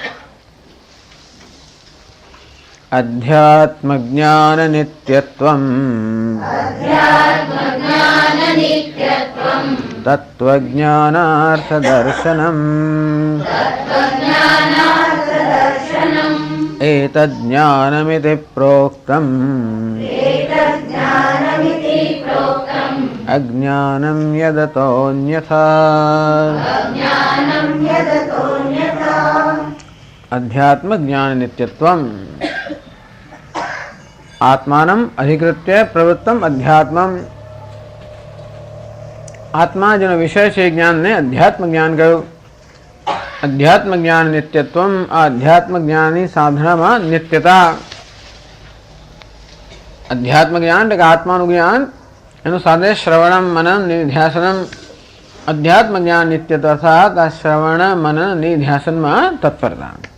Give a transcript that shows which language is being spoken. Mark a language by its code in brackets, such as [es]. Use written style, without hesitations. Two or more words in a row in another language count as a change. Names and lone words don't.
[sa] अध्यात्म ज्ञान नित्यत्वम तत्वज्ञानार्थ दर्शनम एतज्ञानमिति प्रोक्तम अज्ञानम यदतोन्यथा. अध्यात्म ज्ञान नित्यत्वम आत्मानम अधिकृत्य प्रवृत्तम अध्यात्मम [gu] आत्मा જેનો વિષય છે જ્ઞાનને અધ્યાત્મ જ્ઞાન કહ્યું. [sa] अध्यात्म ज्ञान नित्यत्वम [gu] આ અધ્યાત્મ જ્ઞાનની સાધનામાં નિત્યતા. અધ્યાત્મ જ્ઞાન એટલે કે આત્માનું જ્ઞાન એનું સાથે [sa] श्रवणम मनन निध्यासनम. [gu] અધ્યાત્મ જ્ઞાન નિત્યત્વ અર્થાત આ શ્રવણ મનન નિધ્યાસનમાં તત્પરતા.